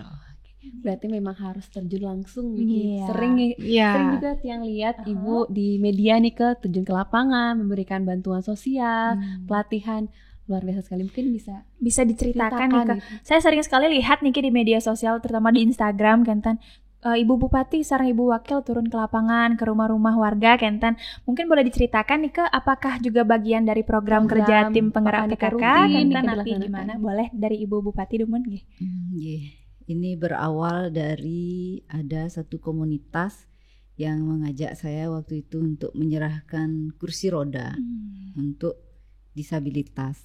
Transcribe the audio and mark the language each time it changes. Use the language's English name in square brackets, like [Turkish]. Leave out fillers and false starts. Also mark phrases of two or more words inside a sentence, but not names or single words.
[Indonesian] Berarti memang harus terjun langsung nih. Sering juga yang lihat Ibu di media nih terjun ke lapangan, memberikan bantuan sosial, pelatihan. Luar biasa sekali, mungkin bisa diceritakan nih Kak. Saya sering sekali lihat nih di media sosial, terutama di Instagram Kenten. Ibu Bupati sareng Ibu Wakil turun ke lapangan, ke rumah-rumah warga Kenten. Mungkin boleh diceritakan nih Kak, apakah juga bagian dari program kerja tim penggerak PKK Kenten nanti gimana? Boleh dari Ibu Bupati [Balinese] Dumun nggih. [Indonesian] Ini berawal dari ada satu komunitas yang mengajak saya waktu itu untuk menyerahkan kursi roda untuk disabilitas.